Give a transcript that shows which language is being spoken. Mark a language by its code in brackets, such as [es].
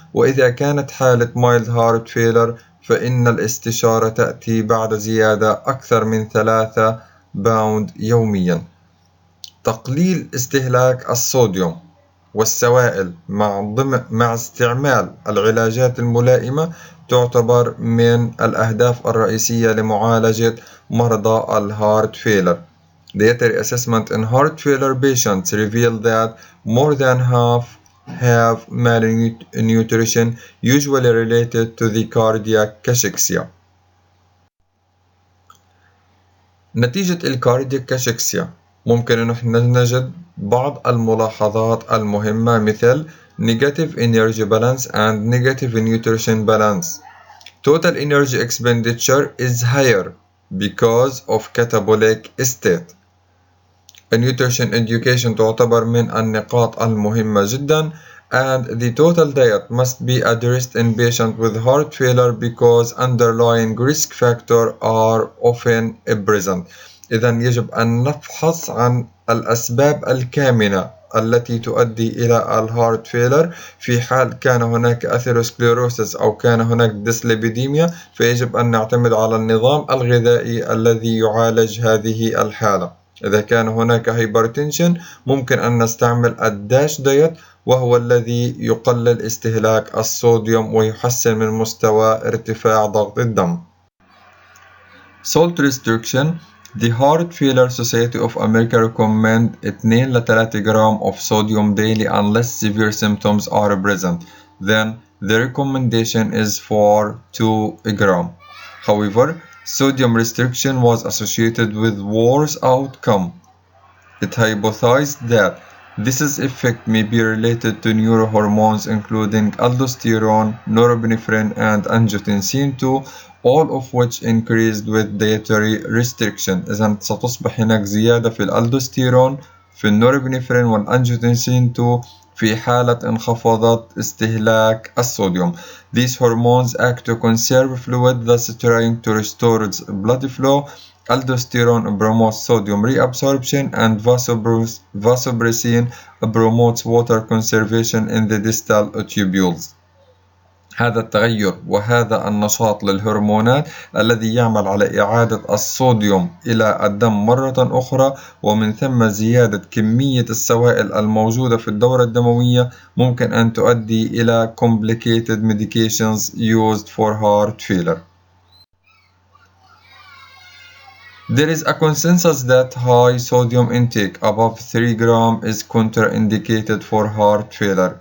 [ar] وإذا كانت حالة [en] mild heart failure [ar] فإن الاستشارة تأتي بعد زيادة أكثر من 3 باوند يوميا. تقليل استهلاك الصوديوم والسوائل مع استعمال العلاجات الملائمة تعتبر من الأهداف الرئيسية لمعالجة مرضى الهارت فيلر. [en] Dietary assessment in heart failure patients reveal that more than half have malnutrition usually related to the cardiac cachexia. [ar] نتيجة الكاردياك كاشكسيا ممكن أن نجد بعض الملاحظات المهمة مثل [en] negative energy balance and negative nutrition balance. Total energy expenditure is higher because of catabolic state. Nutrition education [ar] تعتبر من النقاط المهمة جدا [en] and the total diet must be addressed in patients with heart failure because underlying risk factors are often present. [ar] إذن يجب أن نبحث عن الأسباب الكامنة التي تؤدي إلى الهارت فيلر. في حال كان هناك أثيروسكليروسيس أو كان هناك ديسليبيديميا فيجب أن نعتمد على النظام الغذائي الذي يعالج هذه الحالة. إذا كان هناك هايبرتنشن ممكن أن نستعمل الداش دايت، وهو الذي يقلل استهلاك الصوديوم ويحسن من مستوى ارتفاع ضغط الدم. [en] Salt restriction. The Heart Failure Society of America recommend 2 [ar] ل 3 جرام [en] of sodium daily unless severe symptoms are present. Then the recommendation is for 2 gram. However, sodium restriction was associated with worse outcome. It hypothesized that this effect may be related to neurohormones including aldosterone, norepinephrine, and angiotensin II, all of which increased with dietary restriction. [ar] إذن ستصبح هناك زيادة في الالدوستيرون، في النورابينفرين والانجيوتنسين 2 في حالة انخفاضات استهلاك الصوديوم. [en] These hormones act to conserve fluid, thus trying to restore its blood flow. Aldosterone promotes sodium reabsorption, and vasopressin promotes water conservation in the distal tubules. [ar] هذا التغير وهذا النشاط للهرمونات الذي يعمل على إعادة الصوديوم إلى الدم مرة أخرى، ومن ثم زيادة كمية السوائل الموجودة في الدورة الدموية، ممكن أن تؤدي إلى [en] complicated medications used for heart failure. There is a consensus that high sodium intake above 3 gram is contraindicated for heart failure.